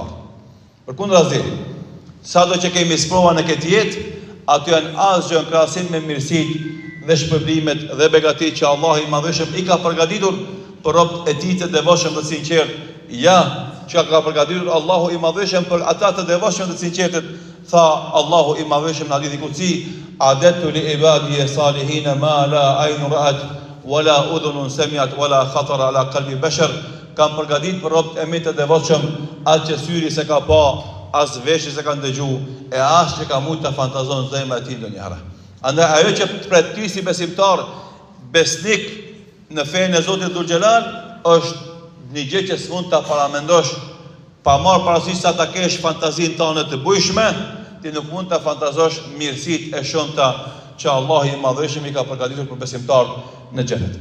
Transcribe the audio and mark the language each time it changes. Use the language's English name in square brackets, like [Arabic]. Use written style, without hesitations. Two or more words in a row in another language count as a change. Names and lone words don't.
[Albanian] Përkundrazi, sado që kemi sprova në këtë jetë, ato janë asgjë në krahasim me mirësitë dhe shpërblimet dhe begatit që Allah i Madhëshëm i ka përgatitur për robët e tij të devotshëm dhe sinqert. Ja, që ka përgatitur Allahu i Madhëshëm për ata të devotshëm dhe sinqertët. Tha Allahu i Madhëshëm në hadithin qudsi: [Arabic] "أعددت لعبادي الصالحين ما لا عين رأت ولا أذن سمعت ولا خطر على قلب بشر." [Albanian] Kam përgatitur për robët e mi të devotshëm atë që syri se ka pa, as veshi se ka ndëgju, e as që ka mujt të fantazon zemra e tij ndonjëherë. Andaj ajo që të pret ty si besimtar, besnik në fenë e Zotit [Arabic] ذو الجلال, [Albanian] është një gjë që s'mund ta paramendosh pa marrë parasysh sa ta kesh fantazinë tënde të bujshme, ti nuk mund ta fantazosh mirësitë e shumta që Allah i Madhëshëm i ka përgatitur për besimtarët në xhenet.